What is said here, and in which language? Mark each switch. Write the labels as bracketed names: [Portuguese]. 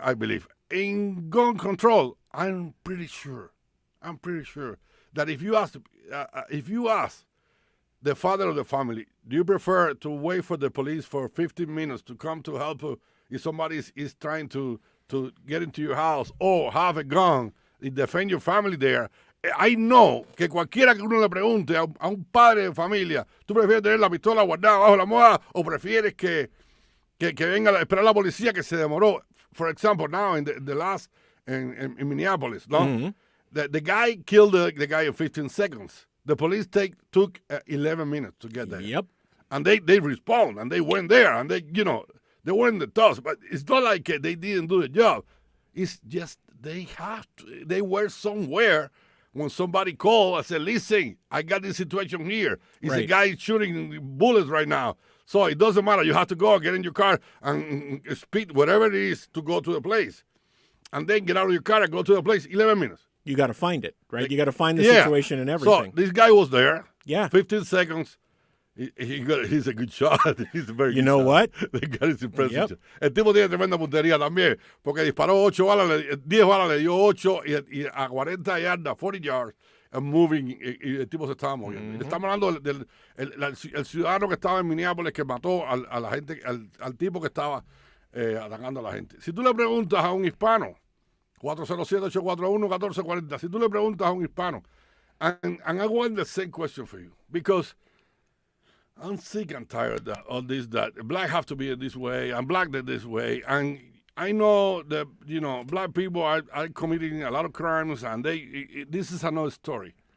[English] I believe in gun control. I'm pretty sure that if you ask the father of the family, do you prefer to wait for the police for 15 minutes to come to help you if somebody is trying to get into your house, or have a gun and defend your family there? I know [Spanish] que cualquiera que uno le pregunte a un padre de familia, ¿tú prefieres tener la pistola guardada bajo la almohada o prefieres que venga a esperar la policía que se demoró? [English] For example, now in the last in Minneapolis, no? Mm-hmm. The guy killed the guy in 15 seconds. The police took 11 minutes to get there. Yep. And they respond, and they went there, and they were in the toss. But it's not like they didn't do the job. It's just they were somewhere when somebody called and said, listen, I got this situation here. It's a guy shooting bullets right now. So it doesn't matter. You have to go, get in your car, and speed, whatever it is, to go to the place. And then get out of your car and go to the place, 11 minutes. You got to find it, right? You got to find the situation and everything. So this guy was there. Yeah. 15 seconds. He's a good shot. He's a very good shot. You know what? The guy is impressive. Yep. [Spanish] El tipo tiene tremenda puntería también, porque disparó 8 balas, 10 balas, le dio 8 y a 40 yardas, [English] 40 yards, and moving, [Spanish] y el tipo se estaba moviendo. Mm-hmm. Estamos hablando del ciudadano que estaba en Minneapolis, que mató a la gente, al tipo que estaba atacando a la gente. Si tú le preguntas a un hispano, 407-841-1440. Si tú le preguntas a un hispano, [English] and I want the same question for you, because I'm sick and tired of this, that black have to be this way, and black this way, and I know that, black people are committing a lot of crimes, and this is another story.